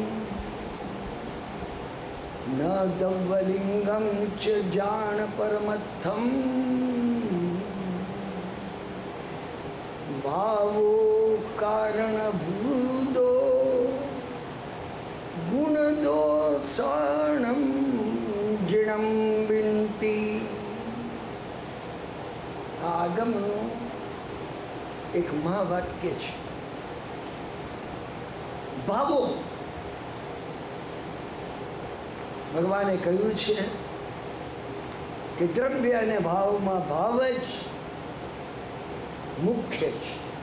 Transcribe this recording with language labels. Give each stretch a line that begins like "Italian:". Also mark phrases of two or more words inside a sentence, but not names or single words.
Prakrit languages: न दव्वलिंगं च जान परमत्थं भावो कारणभूतो गुणदोषाणं जिणं विन्ति
Gujarati: આગમનો એક મહાવાક્ય છે. ભાવો ભગવાને કહ્યું છે કે દ્રવ્ય અને ભાવમાં ભાવ જ મુખ્ય છે.